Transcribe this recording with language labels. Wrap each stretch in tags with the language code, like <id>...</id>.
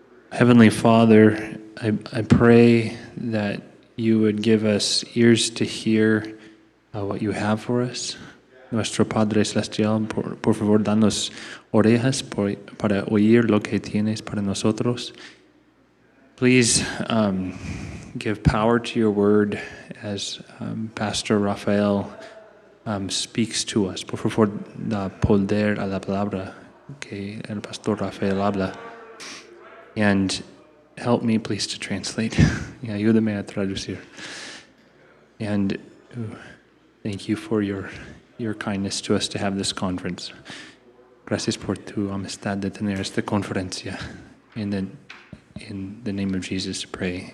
<en>Heavenly Father, I pray that you would give us ears to hear what you have for us.</en> <es>Nuestro Padre Celestial, por favor, danos orejas para oír lo que tienes para nosotros.</es> <en>Please give power to your word as Pastor Rafael speaks to us.</en> <es>Por favor, da poder a la palabra que el Pastor Rafael habla.</es> <en>And help me, please, to translate.</en> <es>Y ayúdame a traducir.</es> <en>And thank you for your kindness to us to have this conference.</en> <es>Gracias por tu amistad de tener esta conferencia.</es> <en>In the name of Jesus, pray.</en>